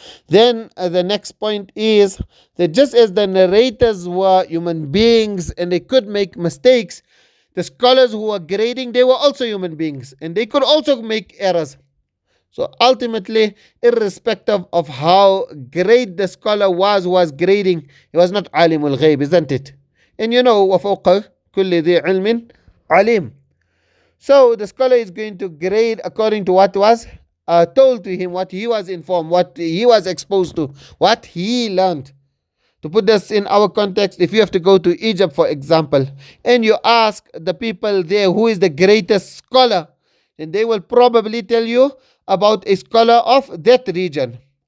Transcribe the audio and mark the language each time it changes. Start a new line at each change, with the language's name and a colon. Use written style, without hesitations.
English: Then the next point is that just as the narrators were human beings and they could make mistakes, the scholars who were grading, they were also human beings and they could also make errors. So ultimately, irrespective of how great the scholar was who was grading, he was not alimul ghayb, isn't it? And you know,
Arabic: وَفَوْقَ كُلِّ ذِي عِلْمٍ عَلِيمٍ.
English: So the scholar is going to grade according to what was told to him, what he was informed, what he was exposed to, what he learned. To put this in our context, if you have to go to Egypt, for example, and you ask the people there who is the greatest scholar, then they will probably tell you about a scholar of that region.